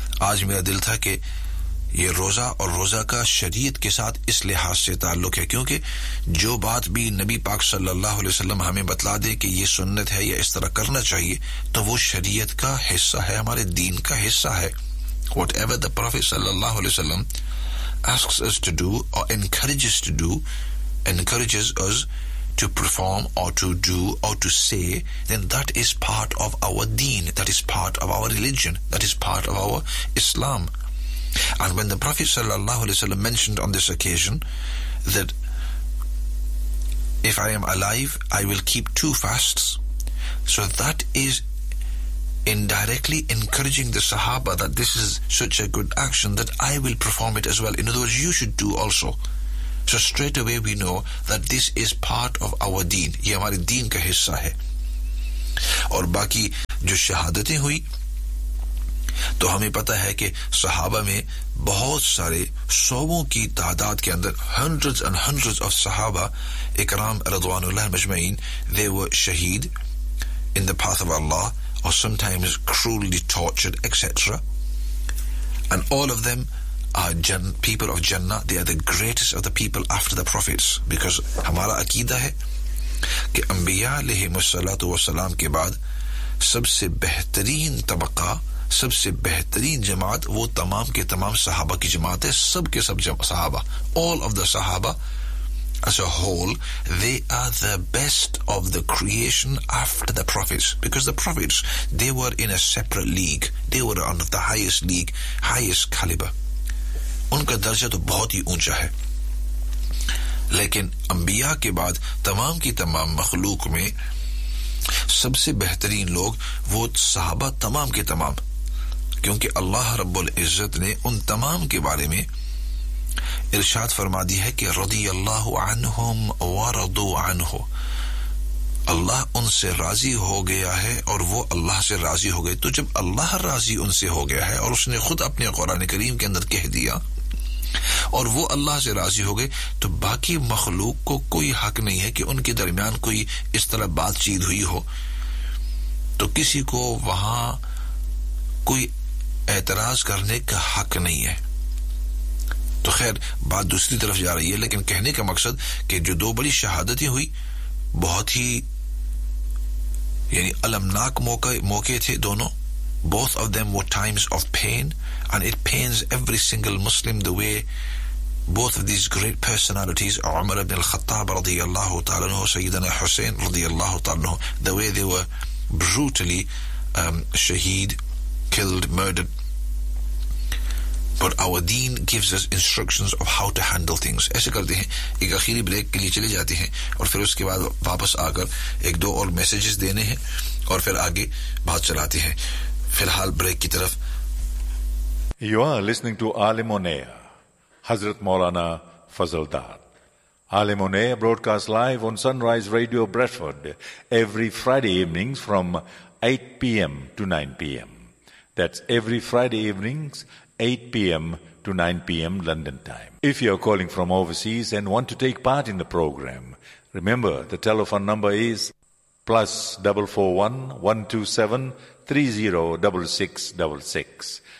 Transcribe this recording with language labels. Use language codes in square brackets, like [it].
[ur] آج میرا دل تھا کہ یہ روزہ اور روزہ کا شریعت کے ساتھ اس لحاظ سے تعلق ہے، کیونکہ جو بات بھی نبی پاک صلی اللہ علیہ وسلم ہمیں بتلا دے کہ یہ سنت ہے یا اس طرح کرنا چاہیے، تو وہ شریعت کا حصہ ہے، ہمارے دین کا حصہ ہے. [en] Whatever the prophet صلی اللہ علیہ وسلم asks us to do or encourages to do, encourages us to perform or to do or to say, then that is part of our deen, that is part of our religion, that is part of our Islam. And when the Prophet sallallahu alaihi wasallam mentioned on this occasion that if I am alive I will keep two fasts, so that is indirectly encouraging the Sahaba that this is such a good action that I will perform it as well. In other words, you should do also. So straight away we know that this is part of our deen. [ur] یہ ہمارے دین کا حصہ ہے. اور باقی جو شہادتیں ہوئی تو ہمیں پتہ ہے کہ صحابہ میں بہت سارے سووں کی تعداد کے اندر [en] hundreds and hundreds of [ur] صحابہ اکرام رضوان اللہ مجمعین [en] they were شہید in the path of Allah or sometimes cruelly tortured, etc. And all of them are people of Jannah. They are the greatest of the people after the prophets. [ur] Because ہمارا عقیدہ ہے کہ انبیاء علیہم السلام کے بعد سب سے بہترین طبقہ، سب سے بہترین جماعت وہ تمام کے تمام صحابہ کی جماعت ہے، سب کے سب صحابہ. [en] All of the صحابہ as a whole, they are the best of the creation after the prophets, because the prophets, they were in a separate league, they were on the highest league, highest caliber. [ur] Unka darja to bahut hi uncha hai, lekin anbiya ke baad tamam ki tamam makhlooq mein sabse behtareen log wo sahaba tamam ke tamam, kyunki Allah rabbul izzat ne un tamam ke bare mein ارشاد فرما دی ہے کہ رضی اللہ عنہم ورضوا عنہ، اللہ ان سے راضی ہو گیا ہے اور وہ اللہ سے راضی ہو گئے. تو جب اللہ راضی ان سے ہو گیا ہے اور اس نے خود اپنے قرآن کریم کے اندر کہہ دیا اور وہ اللہ سے راضی ہو گئے، تو باقی مخلوق کو کوئی حق نہیں ہے کہ ان کے درمیان کوئی اس طرح بات چیت ہوئی ہو تو کسی کو وہاں کوئی اعتراض کرنے کا حق نہیں ہے. تو خیر بات دوسری طرف جا رہی ہے، لیکن کہنے کا مقصد کہ جو دو بڑی شہادتیں ہوئی بہت ہی یعنی المناک موقع تھے دونوں. [en] Both of them were times of pain and it pains every single Muslim the way both of these great personalities Umar بن الخطاب رضی اللہ تعالیٰ عنہ سیدنا حسین رضی اللہ تعالیٰ عنہ the way they were brutally شہید killed murdered. But our deen gives us instructions of how to handle things. [ur] ایسے کرتے ہیں ایک آخری بریک کے لیے چلے جاتے ہیں اور پھر اس کے بعد واپس آ کر ایک دو اور میسیجز دینے ہیں اور پھر آگے بات چلاتے ہیں. فی الحال بریک کی طرف. [en] You are listening to عالم و نیا حضرت مولانا فضل داد. عالم و نیا broadcast live on Sunrise Radio Bradford every Friday evenings from 8 PM to 9 PM. That's every Friday evenings 8 PM to 9 PM London time. If you are calling from overseas and want to take part in the program, remember the telephone number is +441 127 30 6666.